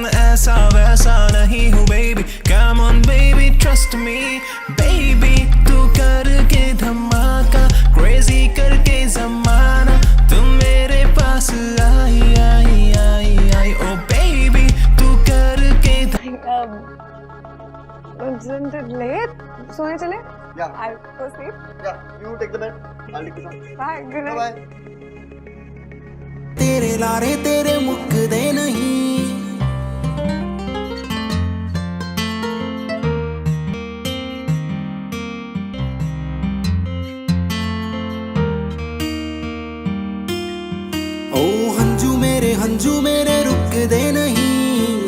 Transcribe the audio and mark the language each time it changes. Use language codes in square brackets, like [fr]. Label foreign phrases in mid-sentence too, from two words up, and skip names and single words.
[hi] ऐसा वैसा नहीं हूँ बेबी, [en] come on baby trust me. [hi] बेबी तू करके धमाका, क्रेजी करके जमाना। तुम मेरे पास आई आई आई आई, ओ बेबी तू करके [en] Isn't it late? [hi] सोने चले? [en] Yeah. I'll go sleep. Yeah, you take the bed. I'll take the phone. Bye. Good night. Bye. [pa] ਤੇਰੇ ਲਾਰੇ ਤੇਰੇ ਮੁੱਕਦੇ ਨਹੀਂ। ਓ ਹੰਝੂ ਮੇਰੇ ਰੁਕਦੇ ਨਹੀਂ।